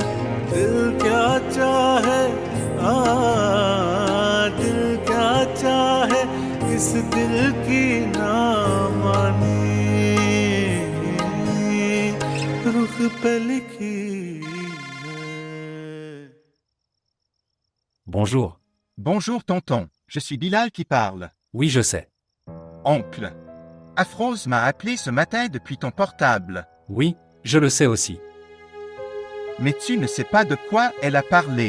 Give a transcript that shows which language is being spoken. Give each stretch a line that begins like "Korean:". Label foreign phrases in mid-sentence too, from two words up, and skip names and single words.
Hindi: दिल क्या चाहे, दिल क्या चाहे, इस दिल की ना मानी, रुख पे लिखी है।
French: Bonjour. Bonjour tonton, je suis Bilal qui parle. Oui, je sais. Oncle, Afrose m'a appelé ce matin depuis ton portable. Oui, je le sais aussi. Mais tu ne sais pas de quoi elle a parlé.